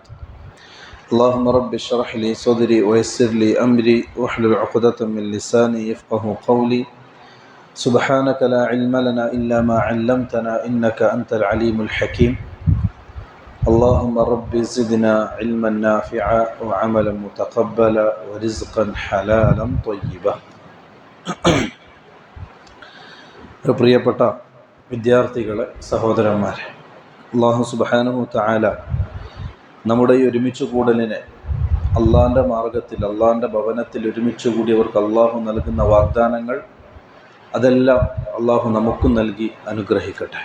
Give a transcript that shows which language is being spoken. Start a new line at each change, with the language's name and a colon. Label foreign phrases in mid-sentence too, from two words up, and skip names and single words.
Arabic: اللهم رب اشرح لي صدري ويسر لي أمري واحلل عقدة من لساني يفقه قولي. سبحانك لا علم لنا إلا ما علمتنا إنك أنت العليم الحكيم. اللهم رب زدنا علما نافعا وعملا متقبلا ورزقا حلالا طيبا.
Malayalam: പ്രിയപ്പെട്ട വിദ്യാർത്ഥികളെ, സഹോദരന്മാരെ,
Arabic: الله سبحانه تعالى
Malayalam: നമ്മുടെ ഈ ഒരുമിച്ച് കൂടലിനെ അള്ളാഹിൻ്റെ മാർഗത്തിൽ, അള്ളാഹിൻ്റെ ഭവനത്തിൽ ഒരുമിച്ച് കൂടിയവർക്ക് അള്ളാഹു നൽകുന്ന വാഗ്ദാനങ്ങൾ അതെല്ലാം അള്ളാഹു നമുക്കും നൽകി അനുഗ്രഹിക്കട്ടെ.